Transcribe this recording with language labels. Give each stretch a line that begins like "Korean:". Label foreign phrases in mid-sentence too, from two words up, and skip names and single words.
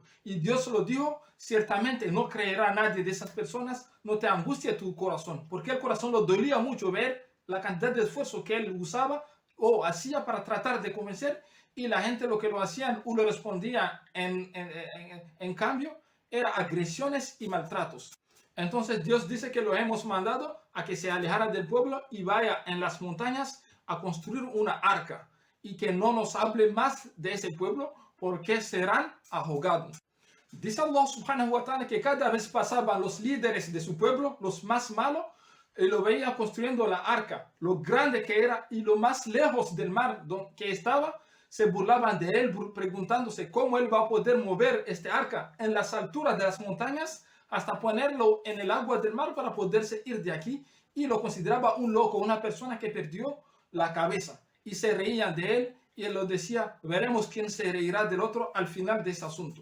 Spanish: Y Dios lo dijo, ciertamente no creerá nadie de esas personas, no te angustie tu corazón, porque el corazón lo dolía mucho ver la cantidad de esfuerzo que él usaba o hacía para tratar de convencer, y la gente lo que lo hacían o lo respondía en cambio, era agresiones y maltratos. Entonces Dios dice que lo hemos mandado a que se alejara del pueblo y vaya en las montañas a construir una arca y que no nos hable más de ese pueblo porque serán ahogados. Dice Allah
Arabic: سبحانه وتعالى
Spanish: que cada vez pasaban los líderes de su pueblo, los más malos, y lo veía construyendo la arca, lo grande que era y lo más lejos del mar que estaba, se burlaban de él preguntándose cómo él va a poder mover este arca en las alturas de las montañas hasta ponerlo en el agua del mar para poderse ir de aquí, y lo consideraba un loco, una persona que perdió la cabeza, y se reían de él y él lo decía, veremos quién se reirá del otro al final de este asunto.